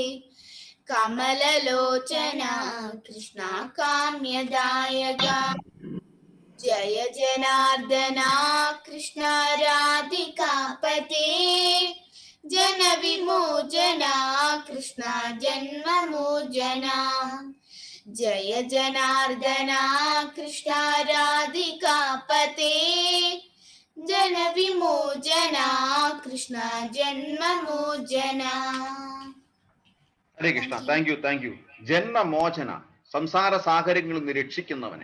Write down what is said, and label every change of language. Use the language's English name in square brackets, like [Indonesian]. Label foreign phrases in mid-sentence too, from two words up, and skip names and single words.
[Sanskrit] कमललोचना कृष्ण काम्यदायका, जय जनार्दना कृष्ण राधिकापते, जन विमोचना कृष्ण जन्ममोचना, जय जनार्दन कृष्ण राधिकापते जनविमोचन कृष्ण जन्ममोचन. [Malayalam] ഹരേ കൃഷ്ണ. [English] thank you. [Malayalam] ജന്മമോചന, സംസാര സാഗരങ്ങളിൽ നിന്ന് രക്ഷിക്കുന്നവനെ.